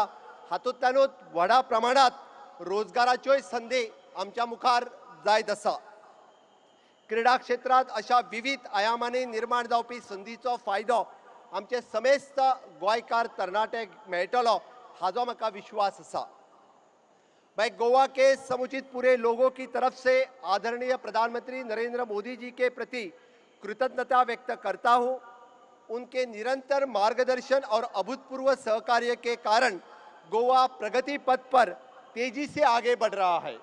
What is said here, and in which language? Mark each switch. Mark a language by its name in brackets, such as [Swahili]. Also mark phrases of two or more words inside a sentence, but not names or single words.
[Konkani] हातूंतल्यानूच व्हडा प्रमाणांत रोजगाराच्योय संदी आमच्या मुखार जायत आसा. क्रीडा क्षेत्रांत अशा विविध आयामांनी निर्माण जावपी संदीचो फायदो आमचे समेस्त गोंयकार तरणाटे मेळटलो हाजो म्हाका विश्वास आसा. [Hindi] मैं गोवा के समुचित पूरे लोगों की तरफ से आदरणीय प्रधानमंत्री नरेंद्र मोदी जी के प्रति कृतज्ञता व्यक्त करता हूँ. उनके निरंतर मार्गदर्शन और अभूतपूर्व सहकार्य के कारण गोवा प्रगति पथ पर तेजी से आगे बढ़ रहा है.